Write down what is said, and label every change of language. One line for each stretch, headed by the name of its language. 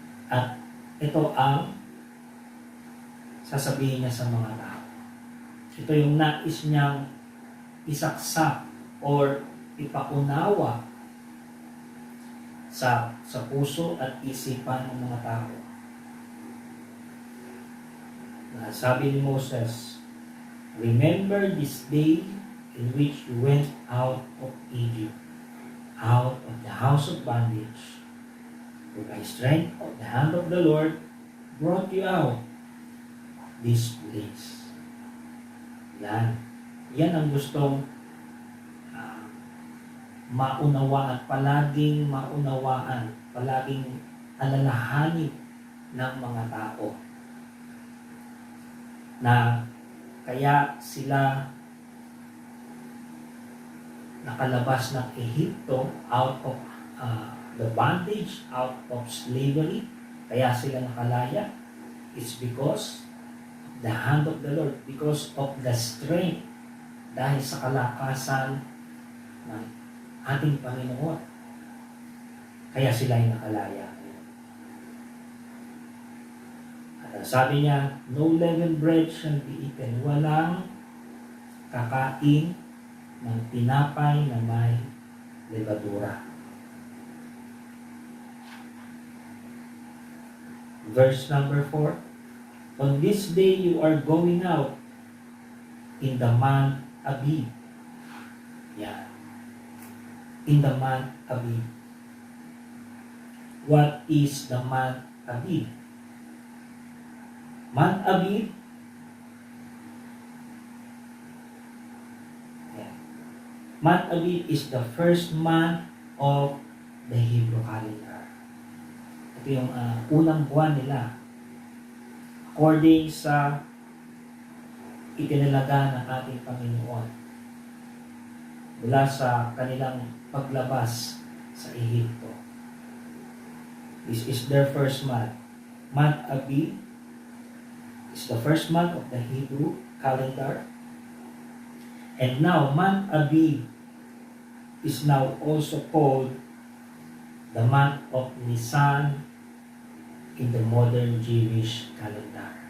Filipino: At ito ang sasabihin niya sa mga tao. Ito yung nais niyang isaksak or ipaunawa sa puso at isipan ng mga tao. Sabi ni
English: Moses, remember this day in which you went out of Egypt, out of the house of bondage. For by strength of the hand of the Lord brought you out this place.
Filipino: Yan ang gustong maunawaan, palaging maunawaan, palaging alalahanin ng mga tao. Na kaya sila nakalabas ng Ehipto,
English: out of the bondage, out of slavery,
Filipino: kaya sila nakalaya.
English: It's because the hand of the Lord, because of the strength,
Filipino: dahil sa kalakasan ng ating Panginoon. Kaya sila ay nakalaya. At sabi niya,
English: no leavened bread shall be eaten.
Filipino: Walang kakain ng tinapay na may levadura.
English: Verse number 4. On this day you are going out in the month Abib. Yeah. In the month Abib. What is the month Abib? Month Abib. Yeah. Month Abib is the first month of the Hebrew calendar.
Filipino: Ito yung unang buwan nila. According sa itinalaga ng ating Panginoon mula sa kanilang paglabas sa Ehipto.
English: This is their first month. Month Abib is the first month of the Hebrew calendar. And now, month Abib is now also called the month of Nisan in the modern Jewish calendar.